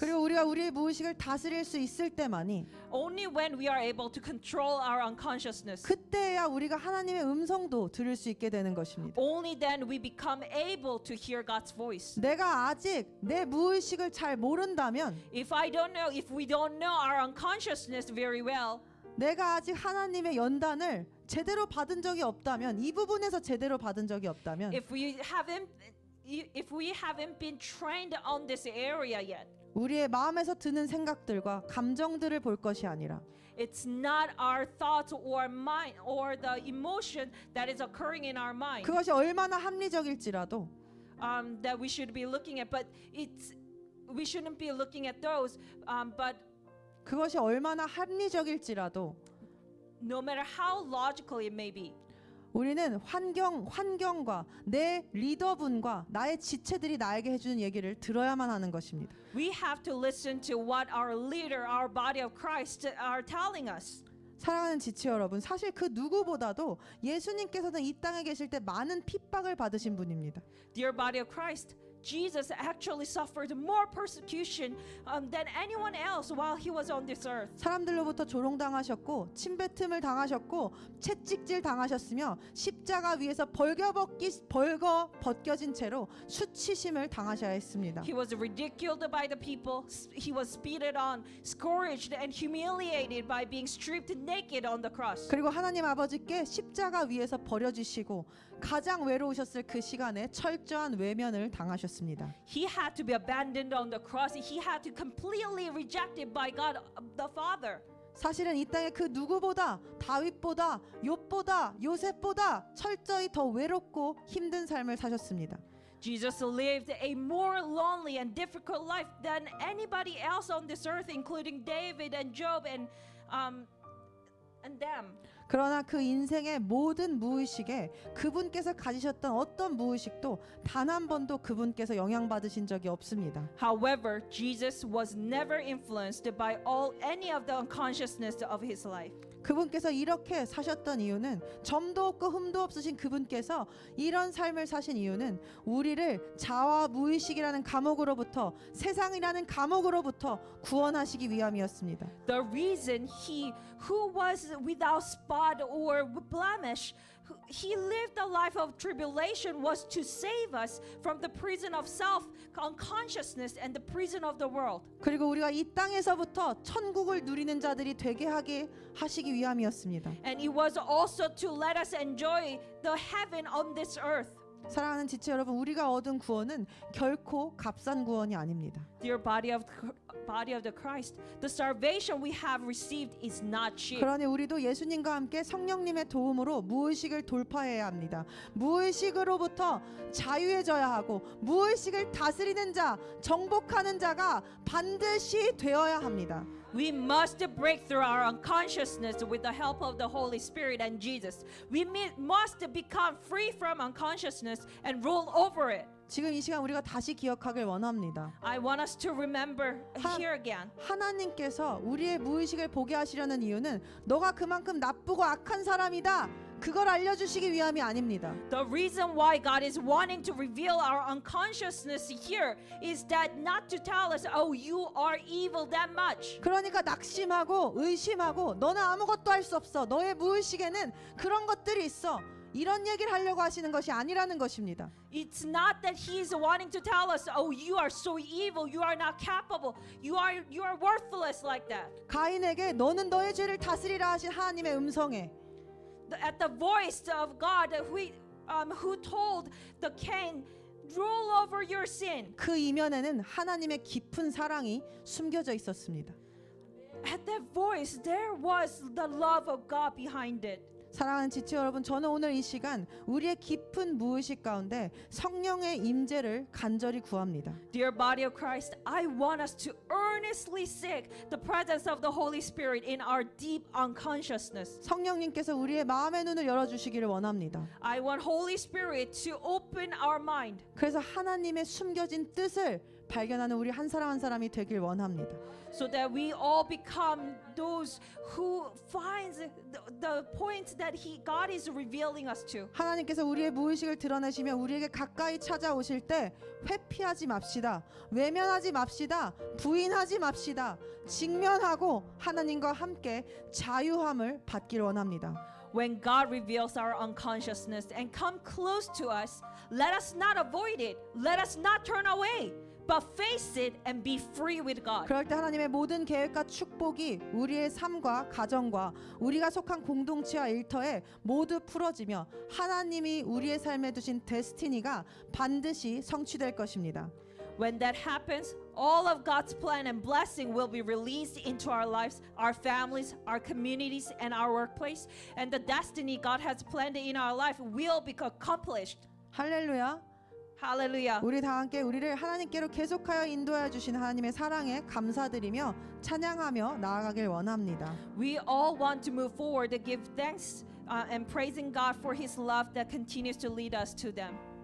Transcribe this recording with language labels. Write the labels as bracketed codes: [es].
[ko] 그리고 우리가 우리의 무의식을 다스릴 수 있을 때만이 [en] Only when we are able to control our unconsciousness. [ko] 그때야 우리가 하나님의 음성도 들을 수 있게 되는 것입니다. [en] Only then we become able to hear God's voice. [ko] 내가 아직 내 무의식을 잘 모른다면 [en] If we don't know our unconsciousness very well, [ko] 내가 아직 하나님의 연단을 제대로 받은 적이 없다면 이 부분에서 제대로 받은 적이 없다면 [en] if we haven't been trained on this area yet, [ko] 우리의 마음에서 드는 생각들과 감정들을 볼 것이 아니라 [en] it's not our thoughts or mind or the emotion that is occurring in our mind [ko] 그것이 얼마나 합리적일지라도 [en] that we should be looking at, but we shouldn't be looking at those. But [ko] 그것이 얼마나 합리적일지라도 [en] no matter how logical it may be, [ko] 우리는 환경과 내 리더분과 나의 지체들이 나에게 해주는 얘기를 들어야만 하는 것입니다. [en] we have to listen to what our leader, our body of Christ, are telling us. [ko] 사랑하는 지체 여러분, 사실 그 누구보다도 예수님께서는 이 땅에 계실 때 많은 핍박을 받으신 분입니다. [en] Dear body of Christ, Jesus actually suffered more persecution than anyone else while he was on this earth. [ko] 사람들로부터 조롱당하셨고 침뱉음을 당하셨고 채찍질 당하셨으며 십자가 위에서 벌거벗겨진 채로 수치심을 당하셔야 했습니다. [en] He was ridiculed by the people. He was spitted on, scourged, and humiliated by being stripped naked on the cross. [ko] 그리고 하나님 아버지께 십자가 위에서 버려지시고 가장 외로우셨을 그 시간에 철저한 외면을 당하셨습니다. [en] He had to be abandoned on the cross. He had to completely rejected by God the Father. [ko] 사실은 이 땅에 그 누구보다 다윗보다 욥보다 요셉보다 철저히 더 외롭고 힘든 삶을 사셨습니다. [en] Jesus lived a more lonely and difficult life than anybody else on this earth, including David and Job and them. [ko] 그러나 그 인생의 모든 무의식에 그분께서 가지셨던 어떤 무의식도 단 한 번도 그분께서 영향받으신 적이 없습니다. [en] However, Jesus was never influenced by any of the unconsciousness of his life. [ko] 그분께서 이렇게 사셨던 이유는 점도 없고 흠도 없으신 그분께서 이런 삶을 사신 이유는 우리를 자아 무의식이라는 감옥으로부터 세상이라는 감옥으로부터 구원하시기 위함이었습니다. [en] The reason he who was without spot or blemish, he lived a life of tribulation was to save us from the prison of self unconsciousness and the prison of the world. [ko] 그리고 우리가 이 땅에서부터 천국을 누리는 자들이 되게 하시기 위함이었습니다. [en] And it was also to let us enjoy the heaven on this earth. [ko] 사랑하는 지체 여러분, 우리가 얻은 구원은 결코 값싼 구원이 아닙니다. [en] Dear body of the Christ, the salvation we have received is not cheap. [ko] 그러니 우리도 예수님과 함께 성령님의 도움으로 무의식을 돌파해야 합니다. 무의식으로부터 자유해져야 하고 무의식을 다스리는 자, 정복하는 자가 반드시 되어야 합니다. [en] We must break through our unconsciousness with the help of the Holy Spirit and Jesus. We must become free from unconsciousness and rule over it. [ko] 지금 이 시간 우리가 다시 기억하길 원합니다. [en] I want us to remember here again. [ko] 하나님께서 우리의 무의식을 보게 하시려는 이유는 너가 그만큼 나쁘고 악한 사람이다, 그걸 알려주시기 위함이 아닙니다. [en] The reason why God is wanting to reveal our unconsciousness here is that not to tell us, oh, you are evil that much. [ko] 그러니까 낙심하고 의심하고 너는 아무것도 할 수 없어, 너의 무의식에는 그런 것들이 있어, 이런 얘기를 하려고 하시는 것이 아니라는 것입니다. [en] It's not that He's wanting to tell us, oh, you are so evil, you are not capable, you are worthless like that. [ko] 가인에게 너는 너의 죄를 다스리라 하신 하나님의 음성에 [en] At the voice of God who told the Cain, rule over your sin. [ko] 그 이면에는 하나님의 깊은 사랑이 숨겨져 있었습니다. [en] At that voice, there was the love of God behind it. [ko] 사랑하는 지체 여러분, 저는 오늘 이 시간 우리의 깊은 무의식 가운데 성령의 임재를 간절히 구합니다. [en] Dear body of Christ, I want us to earnestly seek the presence of the Holy Spirit in our deep unconsciousness. [ko] 성령님께서 우리의 마음의 눈을 열어주시기를 원합니다. [en] I want Holy Spirit to open our mind. [ko] 그래서 하나님의 숨겨진 뜻을 발견하는 우리 한 사람 한 사람이 되길 원합니다. [en] So that we all become those who finds the point that God is revealing us to. [ko] 하나님께서 우리의 무의식을 드러내시며 우리에게 가까이 찾아오실 때 회피하지 맙시다, 외면하지 맙시다, 부인하지 맙시다, 직면하고 하나님과 함께 자유함을 받기를 원합니다. [en] When God reveals our unconsciousness and come close to us, let us not avoid it. Let us not turn away, but face it and be free with God. [ko] 그럴 때 하나님의 모든 계획과 축복이 우리의 삶과 가정과 우리가 속한 공동체와 일터에 모두 풀어지며 하나님이 우리의 삶에 두신 데스티니가 반드시 성취될 것입니다. [en] When that happens, all of God's plan and blessing will be released into our lives, our families, our communities, and our workplace. And the destiny God has planned in our life will be accomplished. [ko] 할렐루야. [en] Hallelujah. [ko] 우리 다 함께 우리를 하나님께로 계속하여 인도하여 주신 하나님의 사랑에 감사드리며 찬양하며 나아가길 원합니다. [en] We all want to move forward to give thanks and praising God for His love that continues to lead us to them.